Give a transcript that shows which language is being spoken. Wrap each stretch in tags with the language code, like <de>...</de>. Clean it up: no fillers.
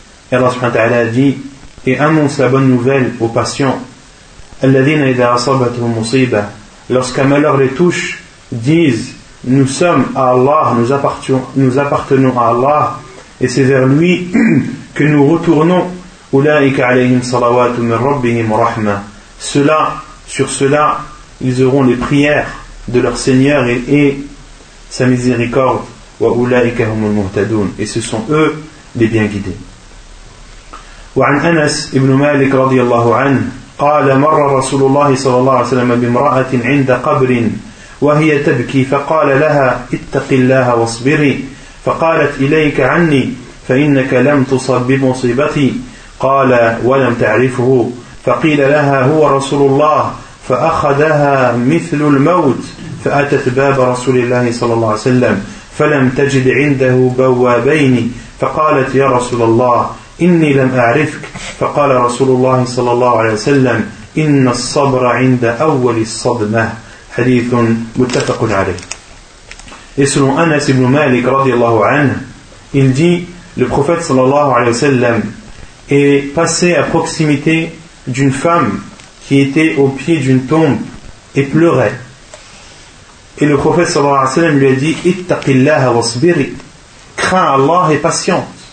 <fr>Et Allah subhanahu wa ta'ala dit et annonce la bonne nouvelle aux patients,</fr> <ar>alladhina idha asabatuhum musiba,</ar> <fr>lorsqu'un malheur les touche, disent: nous sommes à Allah, nous appartenons à Allah, et c'est vers lui que nous retournons.</fr> <ar>Ulaika alayhim salawatu min rabbihim rahma.</ar> <fr>Cela, sur cela, ils auront les prières de leur Seigneur et sa miséricorde.</fr> <ar>Wa ulaika humul muhtadun.</ar> <fr>Et ce sont eux les bien guidés.</fr> <ar>Wa an Anas ibn Malik radiyallahu anhu قال مر رسول الله صلى الله عليه وسلم بامرأة عند قبر وهي تبكي فقال لها اتق الله واصبري فقالت إليك عني فإنك لم تصب بمصيبتي قال ولم تعرفه فقيل لها هو رسول الله فأخذها مثل الموت فأتت باب رسول الله صلى الله عليه وسلم فلم تجد عنده بوابين فقالت يا رسول الله إني لم أعرفك فقال رسول الله صلى الله عليه وسلم إن الصبر عند أول الصدمة حديث متفق عليه.</ar> <fr>Et selon Anas ibn Malik radiallahu anhu, il dit: le prophète صلى الله عليه وسلم est passé à proximité d'une femme qui était au pied d'une tombe et pleurait. Et le prophète صلى الله عليه وسلم lui a dit:</fr> <ar>اتق الله واصبري,</ar> <fr>crains Allah et patiente.</fr>